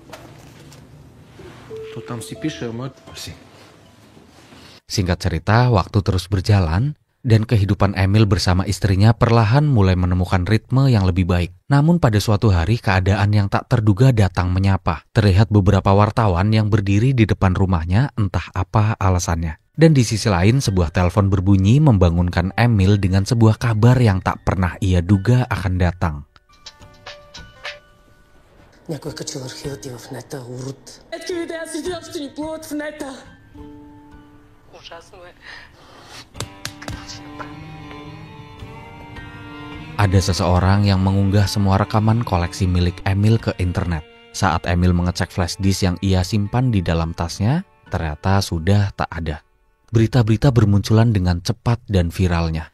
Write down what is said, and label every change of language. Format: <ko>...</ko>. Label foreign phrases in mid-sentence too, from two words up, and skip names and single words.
<id>Singkat cerita, waktu terus berjalan dan kehidupan Emil bersama istrinya perlahan mulai menemukan ritme yang lebih baik. Namun pada suatu hari keadaan yang tak terduga datang menyapa. Terlihat beberapa wartawan yang berdiri di depan rumahnya, entah apa alasannya. Dan di sisi lain sebuah telepon berbunyi membangunkan Emil dengan sebuah kabar yang tak pernah ia duga akan datang.</id> <bg>Някой качил архивът ти в нета, урод. Ето видеа си видео, че ни плуват в нета. Ужасно е.</bg> <id>Ada seseorang yang mengunggah semua rekaman koleksi milik Emil ke internet. Saat Emil mengecek flash disk yang ia simpan di dalam tasnya, ternyata sudah tak ada. Berita-berita bermunculan dengan cepat dan viralnya.</id>